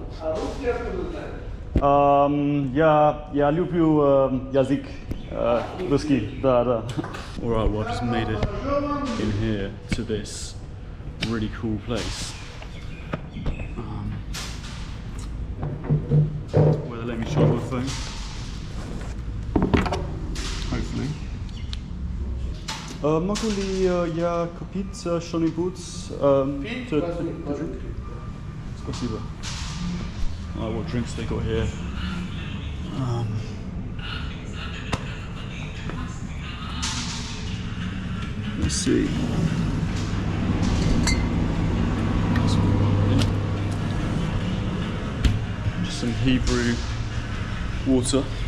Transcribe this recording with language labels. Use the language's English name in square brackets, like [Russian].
[Russian] А русский откуда знаешь? Я люблю язык русский. Да. [English] Alright, well, I've just made it in here to this really cool place. Where they let me charge my phone. Hopefully. [Russian] Могу ли я купить что-нибудь? Спасибо. [English] What drinks they got here? Let's see. Just some Hebrew water.